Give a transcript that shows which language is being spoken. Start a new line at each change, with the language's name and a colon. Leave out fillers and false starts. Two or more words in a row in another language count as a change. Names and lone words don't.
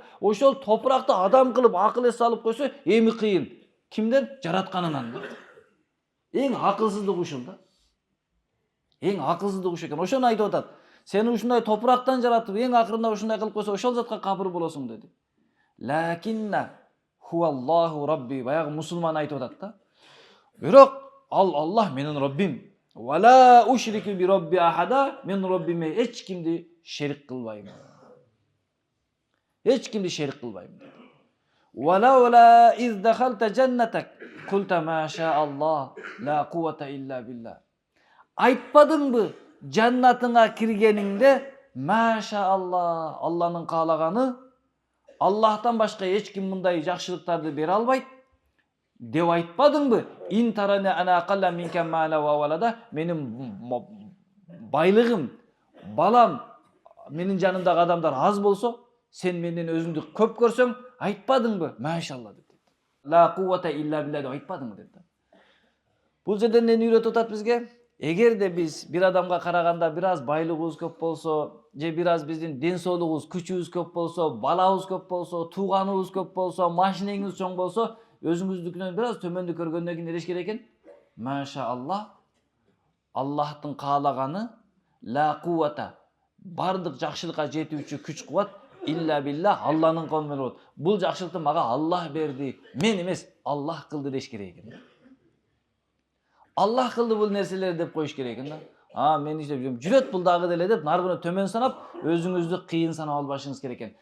Kyrgyz: Ошол топуракты адам кылып акыл эс алып койсо, эми кыйын. Кимден? Жаратканынан да. Эң акылсыздык ушул да. Эң акылсыздык ушу экен. Ошону айтып атат. Сени ушундай топурактан жаратып, эң акырында ушундай кылып койсо, ошол затка кабыр болосуң деди.
Arabic: لكنا هو الله ربي.
Kyrgyz: Баягы мусулман айтып атат да. Бирок ал Аллах менин Раббим.
Arabic: ولا أشرك بربي أحدا,
Kyrgyz: мен Раббиме эч кимди шерик кылбайм. Эч кимди шерик кылбайм.
Arabic: ولا إذ دخلت جنتك قلت ما شاء الله لا قوة إلا بالله.
Kyrgyz: Айтпадыңбы жаннатыңа киргениңде,
Arabic: ما شاء الله,
Kyrgyz: Алланын каалаганы, Аллахтан башка эч ким мындай жакшылыктарды бере албайт деп айтпадыңбы?
Arabic: إن ترن أنا أقل منك مالا وولدا,
Kyrgyz: менин байлыгым, балам, менин жанымдагы адамдар аз болсо, сен менден өзүңдү көп көрсөң, айтпадыңбы? Машалла деп.
Arabic: لا قوة إلا بالله
Kyrgyz: деп айтпадыңбы деп. Бул жерден эмне үйрөтүп атат бизге? Эгерде биз бир адамга караганда бир аз байлыгыбыз көп болсо, же бир аз биздин ден соолугубуз, күчүбүз көп болсо, балабыз көп болсо, тууганыбыз көп болсо, машинеңиз чоң болсо, өзүңүздүкүнөн бир аз төмөндү көргөндөн кийин эреş керек экен?
Arabic: ما شاء الله,
Kyrgyz: Аллахтын каалаганы,
Arabic: لا قوة,
Kyrgyz: бардык жакшылыкка жетүүчү күч кубат,
Arabic: إلا بالله,
Kyrgyz: Алланын колу менен болот. Бул жакшылыкты мага Аллах берди, мен эмес, Аллах кылды деш керек экен. Аллах кылды бул нерселерди деп коюш керек экен да. Мен иштеп жүрөм. Жүрөт бул дагы деле деп наргыны төмөн санап, өзүңүздү кыйын санап албашыңыз керек экен.